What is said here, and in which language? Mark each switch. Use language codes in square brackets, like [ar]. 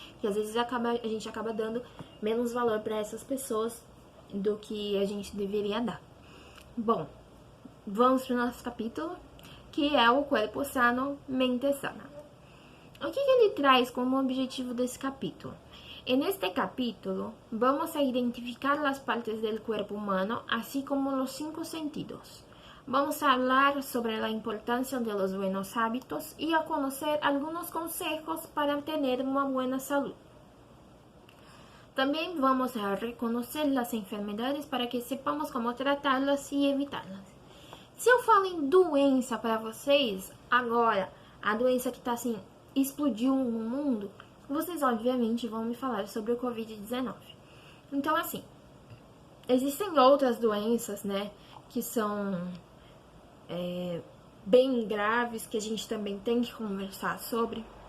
[pt] Que às vezes a gente acaba dando menos valor para essas pessoas do que a gente deveria dar. Bom, vamos para o nosso capítulo, que é o Cuerpo Sano, Mente Sana. O que ele traz como objetivo desse capítulo? [es] En este capítulo vamos a identificar las partes del cuerpo humano, así como los 5 sentidos. Vamos a hablar sobre la importancia de los buenos hábitos y a conocer algunos consejos para tener una buena salud. También vamos a reconocer las enfermedades para que sepamos cómo tratarlas [pt] e evitá-las. Se eu falo em doença para vocês, agora, a doença que tá assim, explodiu no mundo, vocês obviamente vão me falar sobre o Covid-19. Então, assim, existem outras doenças, né, que são bem graves, que a gente também tem que conversar sobre.